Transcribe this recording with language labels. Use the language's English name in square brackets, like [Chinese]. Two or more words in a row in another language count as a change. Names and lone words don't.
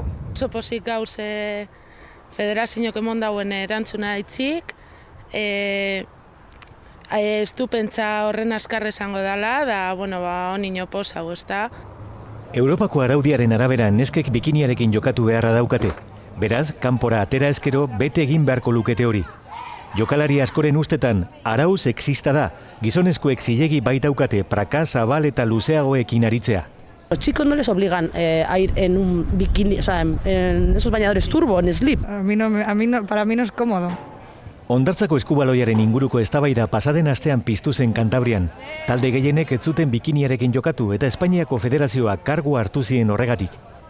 [Basque] Oso pozik gauz federazioak emon dauen erantzuna itzik, estupentza horren askarre izango dela, da, onino posau, ezta. Europako araudiaren arabera neskek bikiniarekin jokatu beharra daukate. Beraz, kanpora atera ezkero bete egin beharko lukete hori. Jokalari askoren ustetan, arau sexista da, gizonezkoek zilegi baitaukate praka, zabal eta luzeagoekin aritzea. [Spanish] Los chicos no les obligan a ir en un bikini, o sea, en esos bañadores turbo, en slip. Para mí no es cómodo. [Basque] Hondartzako eskubaloiaren inguruko eztabaida pasaden astean piztu zen Kantabrian. Talde gehienek ez zuten bikiniarekin jokatu eta Espainiako Federazioak kargua hartu zien horregatik.